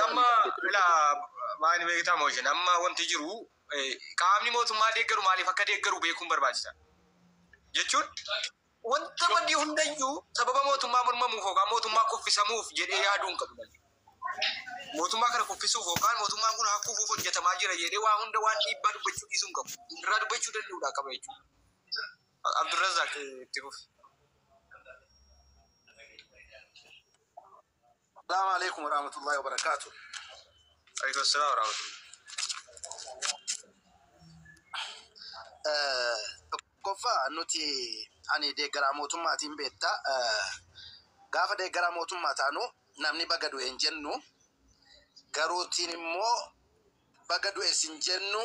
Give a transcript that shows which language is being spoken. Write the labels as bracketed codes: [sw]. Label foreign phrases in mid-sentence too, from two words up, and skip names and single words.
[om] amma maani beektaa mooshin amma wanti jiru qaamni mootummaa deeggaru maaliif akka deeggaru beekuun barbaachisa jechuun wanta wanti hundayyuu sababa mootummaa mormamuuf yookaan mootummaa kuffisamuuf jedhee yaaduun qabu. Mootummaa kana kuffisuuf yookaan mootummaan kun hakkuufuuf hojjetamaa jira jedhee waa hunda waan dhiibbaa dubbachuu dhiisuun qabu. Irraa dubbachuu danda'uudha qaba jechuudha. Abdurrazaaq itti fufi. [ar] السلام عليكم ورحمة الله وبركاته. عليكم السلام ورحمة الله. [om] Kofa nuti ani deeggara mootummaatiin beekta. Gaafa deeggara mootummaa taanu namni baga du'e hin jennu. Garuutiin immoo baga du'e hin jennu.